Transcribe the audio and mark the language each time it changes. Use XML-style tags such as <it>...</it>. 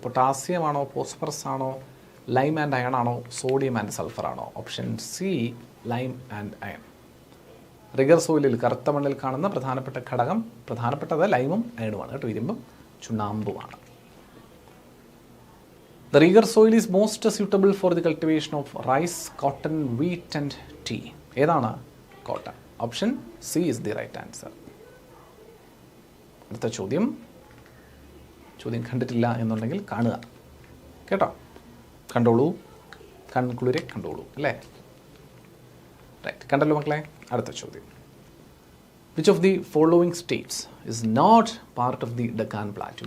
<ml>Potassium ആണോ, phosphorus ആണോ, lime and iron ആണോ, സോഡിയം ആൻഡ് സൾഫർ ആണോ? Option C, lime and iron. Rigger സോയിലിൽ, കറുത്ത മണ്ണിൽ കാണുന്ന പ്രധാനപ്പെട്ട ഘടകം, പ്രധാനപ്പെട്ടത് ലൈമും അയണുമാണ് കേട്ടോ, ഇരുമ്പും ചുണ്ണാമ്പുമാണ്.</ml> <en>The rigor soil is most suitable for the cultivation of rice, cotton, wheat and tea.</en> <ml>ഏതാണ്? Cotton.</ml> <en>Option C is the right answer.</en> <ml>അടുത്ത ചോദ്യം കണ്ടിട്ടില്ല എന്നുണ്ടെങ്കിൽ കാണുക കേട്ടോ, കണ്ടോളൂ, കൺകുളിരെ കണ്ടോളൂ അല്ലേ? റൈറ്റ്, കണ്ടല്ലോ മക്കളെ. അടുത്ത ചോദ്യം.</ml> <en>Which of the following states is not part of the Deccan plateau?</en>